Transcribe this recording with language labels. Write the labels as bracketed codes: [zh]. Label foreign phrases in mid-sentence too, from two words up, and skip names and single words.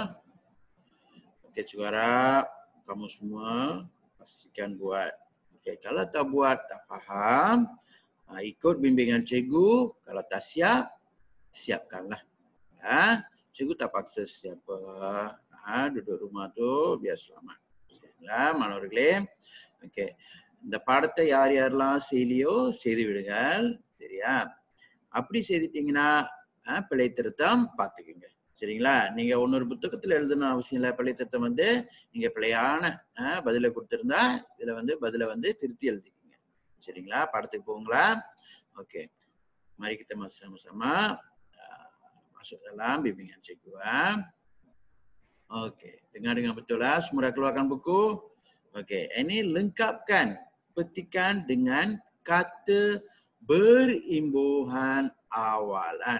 [ms] Okey, cikgu harap kamu semua pastikan buat. Okey, kalau tak buat, tak faham, ikut bimbingan cikgu. Kalau tak siap, siapkanlah. Cikgu tak paksa siapa. Duduk rumah tu biar selamat. [ta] மாணவர்களே, ஓகே, இந்த பாடத்தை யார் யாரெல்லாம் செய்யலையோ செய்து விடுங்கள். சரியா? அப்படி செய்துட்டீங்கன்னா பிழை திருத்தம் பார்த்துக்குங்க. சரிங்களா? நீங்க இன்னொரு புத்தகத்துல எழுதணும் அவசியம் இல்லை. பிழை திருத்தம் வந்து நீங்க பிழையான பதிலை கொடுத்திருந்தா இதுல வந்து பதிலை வந்து திருத்தி எழுதிக்கங்க. சரிங்களா? பாடத்துக்கு போங்களா? [ms] Oke. Mari kita sama-sama masuk dalam bimbingan cikgu. Oke, dengar dengan betul lah. Semua dah keluarkan buku. Oke, ini lengkapkan petikan dengan kata berimbuhan awalan.